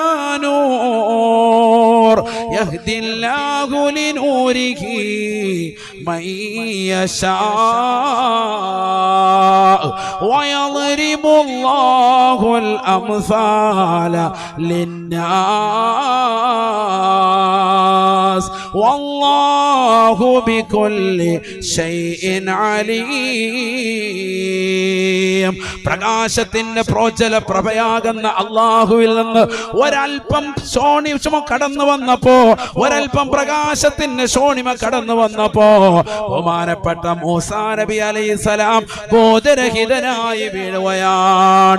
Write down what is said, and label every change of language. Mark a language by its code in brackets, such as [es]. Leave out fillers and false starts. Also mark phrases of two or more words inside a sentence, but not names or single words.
[ar] نور يهدي الله لنوره من يشاء ويضرب الله الأمثال للناس والله بكل شيء عليم. [ml] പ്രകാശത്തിന്റെ പ്രോജ്വല പ്രഭയാകുന്ന അള്ളാഹുവിൽ നിന്ന് ഒരൽപ്പം ശോണിമ കടന്നു വന്നപ്പോ, ഒരൽപ്പം പ്രകാശത്തിന്റെ ശോണിമ കടന്നു വന്നപ്പോ ബഹുമാനപ്പെട്ട മൂസാ നബി അലൈഹിസ്സലാം ബോധരഹിതനായി വീഴുകയാണ്.